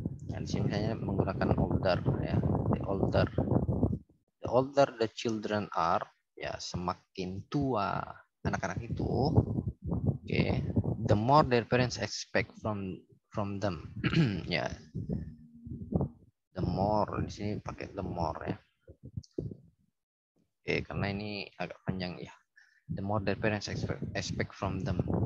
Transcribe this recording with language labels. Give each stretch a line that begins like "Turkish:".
Indonesian: Dan di sini misalnya menggunakan older ya.
English: The older the children are,
Indonesian: ya semakin tua anak-anak itu,
English: the more their parents expect from them.
Indonesian: Ya. The more, di sini pakai the more ya. Karena ini agak panjang ya.
English: The more their parents expect from them.